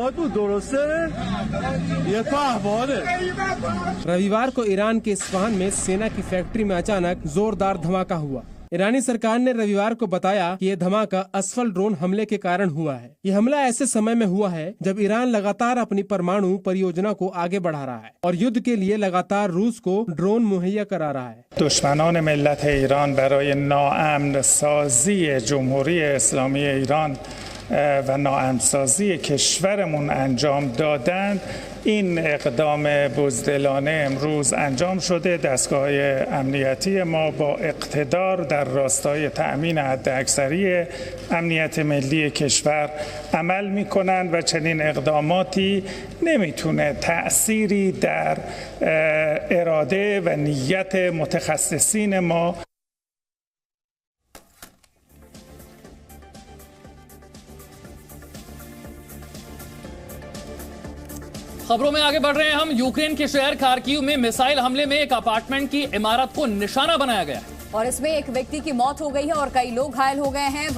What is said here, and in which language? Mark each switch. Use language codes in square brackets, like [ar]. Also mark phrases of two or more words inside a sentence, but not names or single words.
[hi] रविवार को ईरान के इस्फहान में सेना की फैक्ट्री में अचानक जोरदार धमाका हुआ। ईरानी सरकार ने रविवार को बताया कि यह धमाका असफल ड्रोन हमले के कारण हुआ है। यह हमला ऐसे समय में हुआ है जब ईरान लगातार अपनी परमाणु परियोजना को आगे बढ़ा रहा है और युद्ध के लिए लगातार रूस को ड्रोन मुहैया करा रहा है। [fa] دشمنان ملت ایران برای ناامن سازی جمهوری اسلامی ایران و ناامن سازی کشورمون انجام دادند. این اقدام بزدلانه امروز انجام شده. دستگاه امنیتی ما با اقتدار در راستای تأمین حداکثری امنیت ملی کشور عمل می‌کنند و چنین اقداماتی نمیتونه تأثیری در اراده و نیت متخصصین ما. [hi] खबरों में आगे बढ़ रहे हैं हम। यूक्रेन के शहर खार्किव में मिसाइल हमले में एक अपार्टमेंट की इमारत को निशाना बनाया गया और इसमें एक व्यक्ति की मौत हो गई है और कई लोग घायल हो गए हैं।